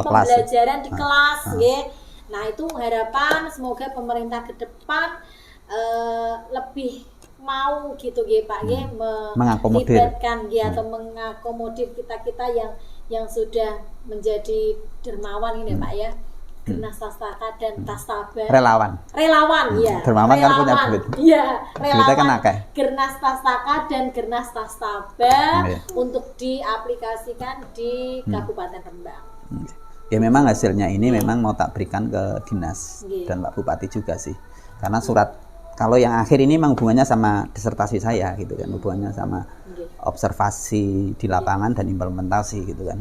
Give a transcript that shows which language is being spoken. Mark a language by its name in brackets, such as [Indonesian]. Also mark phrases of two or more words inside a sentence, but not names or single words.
[Indonesian] teknik pembelajaran di kelas Nah itu harapan semoga pemerintah ke depan lebih mau gitu Pak melibatkan atau mengakomodir kita yang sudah menjadi dermawan ini Pak ya. Gernas Pastaka dan Tastaba. Relawan. Ya. Dermawan kan punya duit. Iya, Duitnya kan relawan. [Javanese] akeh. [Indonesian] Gernas Pastaka dan Gernas Tastaba Iya. untuk diaplikasikan di Kabupaten Rembang. Ya memang hasilnya ini memang mau tak berikan ke dinas dan Pak Bupati juga sih. Karena surat kalau yang akhir ini memang hubungannya sama disertasi saya gitu kan, hubungannya sama observasi di lapangan dan implementasi gitu kan.